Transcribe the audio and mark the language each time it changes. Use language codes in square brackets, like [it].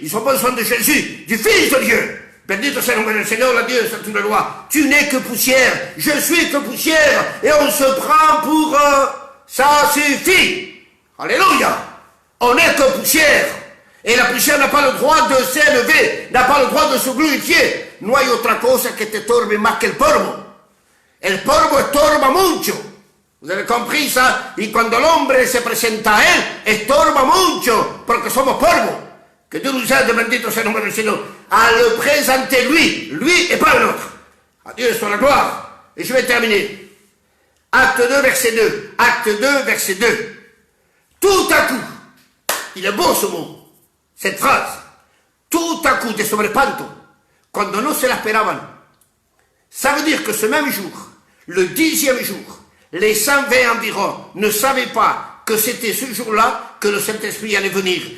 [fr] Ils ont besoin de Jésus, du Fils de Dieu. Bendito soit le nom du Seigneur, la Dieu, c'est une loi. Tu n'es que poussière. Je suis que poussière. Et on se prend pour... ça suffit. Alléluia. On n'est que poussière. Et la poussière n'a pas le droit de s'élever, n'a pas le droit de se glorifier. [es] No hay otra cosa que te torbe más que el polvo. El polvo estorba mucho. [fr] Vous avez compris ça? [es] Y cuando el hombre se presenta a él, estorba mucho, porque somos polvo. [fr] Que Dieu nous aide, [es] bendito sea el nombre del [fr] Seigneur, à le présenter lui et pas un autre. À Dieu soit la gloire. Et je vais terminer. Acte 2, verset 2. Acte 2, verset 2. Tout à coup, il est beau ce mot. Cette phrase, tout à coup, [es] de sobrepanto, cuando no se la esperaban, [fr] ça veut dire que ce même jour, le 10e jour, les 120 environ ne savaient pas que c'était ce jour-là que le Saint-Esprit allait venir.